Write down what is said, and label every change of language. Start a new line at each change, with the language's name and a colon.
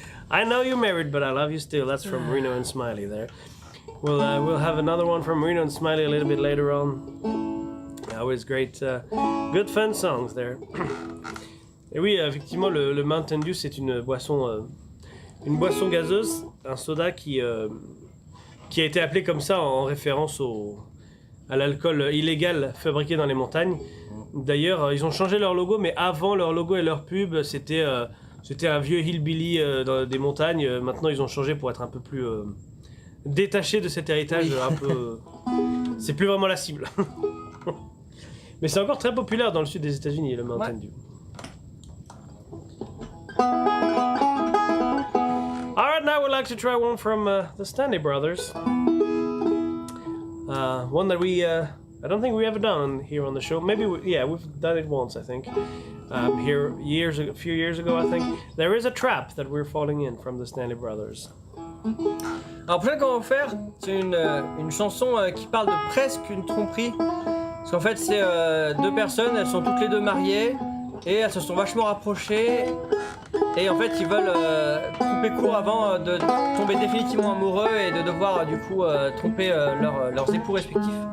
English: I know you're married, but I love you still. That's from Reno and Smiley there. We'll have another one from Reno and Smiley a little bit later on. Always great, good fun songs there.
French: Et oui, effectivement, le Mountain Dew, c'est une boisson gazeuse, un soda qui a été appelé comme ça en référence à l'alcool illégal fabriqué dans les montagnes. D'ailleurs, ils ont changé leur logo, mais avant leur logo et leur pub, c'était un vieux hillbilly dans des montagnes. Maintenant, ils ont changé pour être un peu plus détaché de cet héritage. Oui. Un peu, c'est plus vraiment la cible. Mais c'est encore très populaire dans le sud des États-Unis, le Mountain Dew.
English: Alright, now we'd like to try one from the Stanley Brothers. One that I don't think we ever done here on the show. Maybe, we've done it once, I think. here a few years ago, I think. There is a trap that we're falling in from the Stanley Brothers.
French: Alors, prochain qu'on va faire, c'est une chanson qui parle de presque une tromperie. Parce qu'en fait, c'est deux personnes, elles sont toutes les deux mariées et elles se sont vachement rapprochées. Et en fait, ils veulent couper court avant de tomber définitivement amoureux et de devoir du coup tromper leurs époux respectifs.